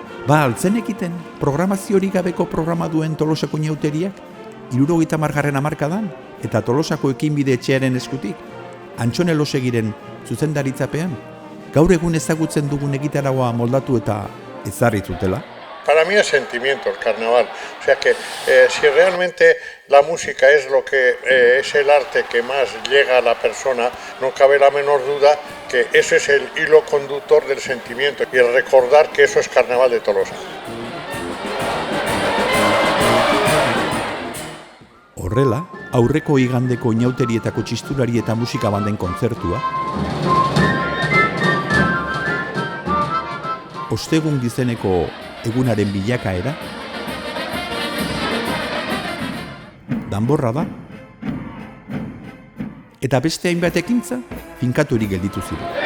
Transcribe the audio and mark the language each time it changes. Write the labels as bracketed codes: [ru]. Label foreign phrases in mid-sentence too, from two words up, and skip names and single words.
[eu] altzen ekiten programaziorik gabeko programa duen Tolosako inauteriak, 70. hamarkadan, eta Tolosako ekinbide etxearen eskutik, Antxon Elosegiren zuzendaritzapean, gaur egun ezagutzen dugun egitaragoa moldatu eta ezarri zutela. [es] Para mí es sentimiento el carnaval, o sea que si realmente la música es lo que es el arte que más llega a la persona, no cabe la menor duda que ese es el hilo conductor del sentimiento y el recordar que eso es Carnaval de Tolosa. [eu] Horrela, aurreko igandeko inauterietako txistulari eta musika banden kontzertua, ostegun gizeneko egunaren bilakaera, danborra da, eta beste hainbat ekintza finkaturik gelditu ziren.